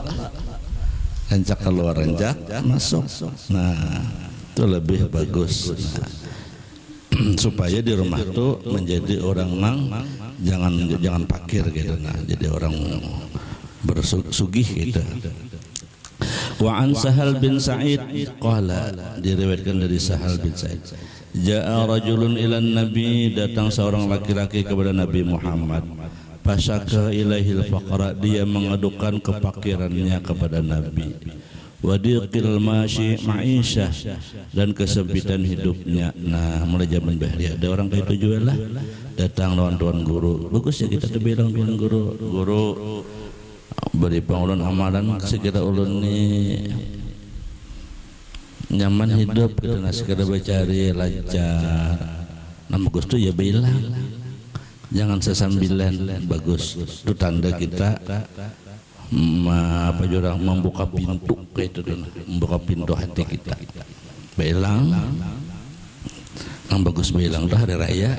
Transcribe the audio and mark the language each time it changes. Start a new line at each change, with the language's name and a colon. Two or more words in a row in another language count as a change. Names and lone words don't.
Banjar: Rancak keluar, rancak masuk. Nah, itu lebih bagus. Nah, supaya di rumah tuh menjadi orang nang jangan pakir gitu. Nah, jadi orang bersugih gitu.
Arabic: وعن سهل بن سعد قال,
Banjar: diriwayatkan dari Sahal bin Sa'id.
Arabic: جاء رجل إلى النبي,
Banjar: datang seorang laki-laki kepada Nabi Muhammad.
Arabic: فشكا إليه الفقر,
Banjar: dia mengadukan kepakirannya kepada Nabi.
Arabic: وضيق المعيشة,
Banjar: dan kesempitan hidupnya. Nah, mulai zaman bahari ada orang kayak itu juga lah. Datang lawan tuan guru. Bagus ya kita tuh bilang tuan guru, guru beri pengulun amalan sekira ulun nih nyaman hidup kita nasi kada bacari lancar. Nah bagus tuh ya bilang jangan sesambilan, bagus itu tanda kita apa jurang membuka pintu kayak itu, membuka pintu hati kita. Bilang yang bagus bilang tuh hari raya.